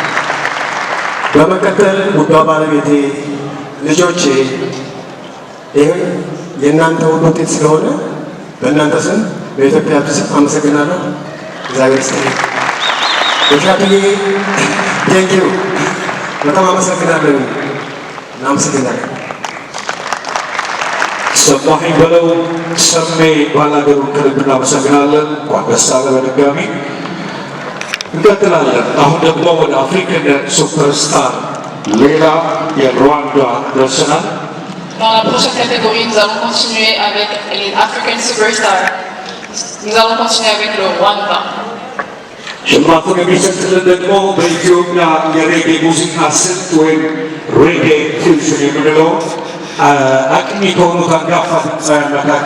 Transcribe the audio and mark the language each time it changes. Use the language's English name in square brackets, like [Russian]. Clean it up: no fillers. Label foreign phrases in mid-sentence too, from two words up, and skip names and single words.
[Amharic] በመቀጠል ውዷ ባለቤቴ፣ ልጆቼ፣ ይህ የእናንተ ሁሉ ውጤት ስለሆነ በእናንተ ስም በኢትዮጵያ ስም አመሰግናለሁ። እግዚአብሔር ይስጥልኝ። በሻትዬ ቴንኪው በጣም አመሰግናለሁ። እናመሰግናለን። ሰማኸኝ በለው ሰሜ ባላገሩን ከልብ እናመሰግናለን። እንኳን ደስ አለ በድጋሚ። እንቀጥላለን። አሁን ደግሞ ወደ አፍሪካን ሱፐርስታር ሌላ የሩዋንዳ ደርሰናል። [French] Dans la prochaine catégorie, nous allons continuer avec les African Superstars. Nous allons continuer avec le Rwanda. [Amharic] ሽልማቱን የሚሰጥልን ደግሞ በኢትዮጵያ የሬጌ ሙዚቃ ስልት ወይም ሬጌ ፊውዥን የምንለው አቅሚ ከሆኑት አንጋፋ ድምፃውያን መካከል